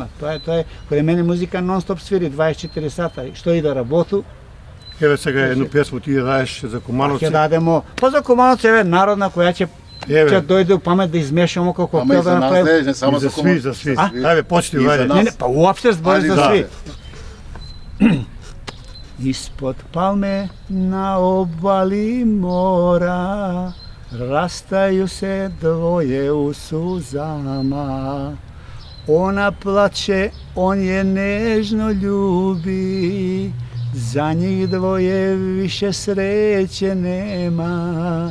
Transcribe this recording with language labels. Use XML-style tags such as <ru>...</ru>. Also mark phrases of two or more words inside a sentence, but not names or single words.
<mk>Тоа е, кај мене музика нон-стоп свири 24 сата. И што и да работу, Еве сега едну песму ти ја даеш за Кумановци. ќе дадемо. Па за Кумановци еве народна која ќе Еве, дојде у памет да измешаме како Ама и коктел за да нас направиме. не само и за сви, за сви. А? Ајде, почти, И за вајде. нас. Не, не, па уопште збори Ајде, за да. сви.</mk> <sr>Ispod palme na obali mora rastaju se dvoje u suzama. Ona plače, on je nežno ljubi, za njih dvoje više sreće nema.</sr>